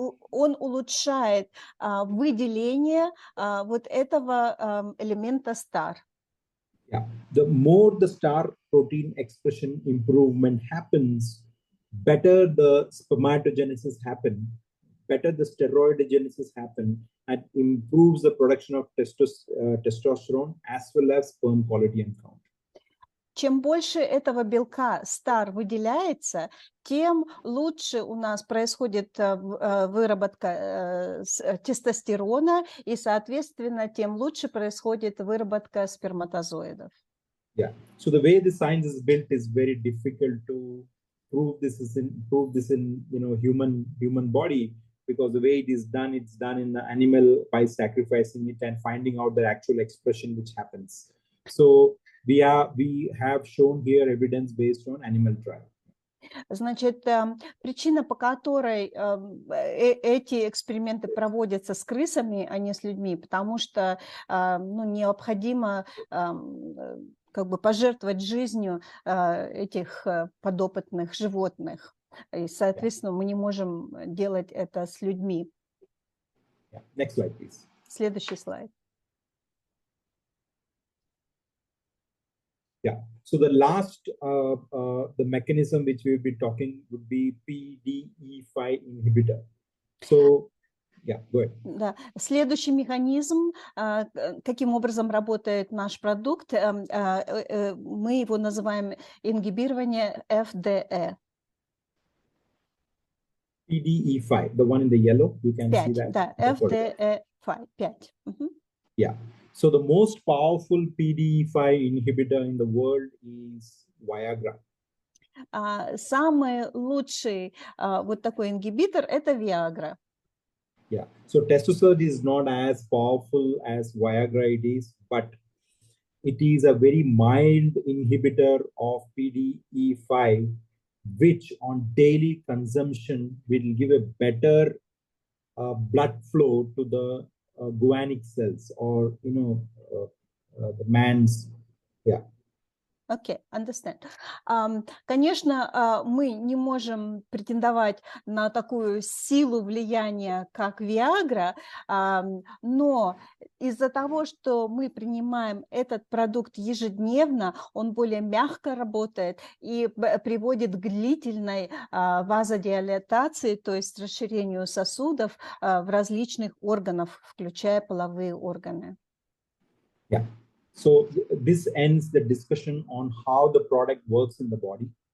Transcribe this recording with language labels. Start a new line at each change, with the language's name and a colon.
Russian: он улучшает выделение вот этого элемента STAR.
English: Yeah, the more the star protein expression improvement happens, better the spermatogenesis happen, better the steroidogenesis happen, and improves the production of testosterone as well as sperm quality and count.
Russian: Чем больше этого белка STAR выделяется, тем лучше у нас происходит выработка тестостерона, и, соответственно, тем лучше происходит выработка сперматозоидов.
English: Yeah. So the way the science is built is very difficult to prove this in human body, because the way it's done in the animal by sacrificing it and finding out the actual expression which happens. So we have shown here evidence based on animal trial.
Russian: Значит, причина, по которой эти эксперименты проводятся с крысами, а не с людьми, потому что необходимо как бы пожертвовать жизнью этих подопытных животных. И, соответственно, мы не можем делать это с людьми.
English: Next slide, please.
Russian: Следующий слайд.
English: Yeah. So the last, the mechanism which we will be talking would be PDE5 inhibitor. So, yeah, go ahead.
Russian: Да. Следующий механизм, каким образом работает наш продукт, мы его называем ингибирование FDE.
English: PDE5, the one in the yellow, you can see that.
Russian: Да, FDE5, 5.
English: Yeah. So the most powerful PDE5 inhibitor in the world is Viagra.
Russian: Самый лучший вот такой ингибитор – это Viagra.
English: Yeah. So testosterone is not as powerful as Viagra it is, but it is a very mild inhibitor of PDE5, which on daily consumption will give a better blood flow to the guanic cells, or the man's, yeah. Okay, understand.
Russian: Конечно, мы не можем претендовать на такую силу влияния, как Viagra, но из-за того, что мы принимаем этот продукт ежедневно, он более мягко работает и приводит к длительной вазодилатации, то есть расширению сосудов в различных органах, включая половые органы.
English: Yeah. So this ends the discussion on how the product works in the body.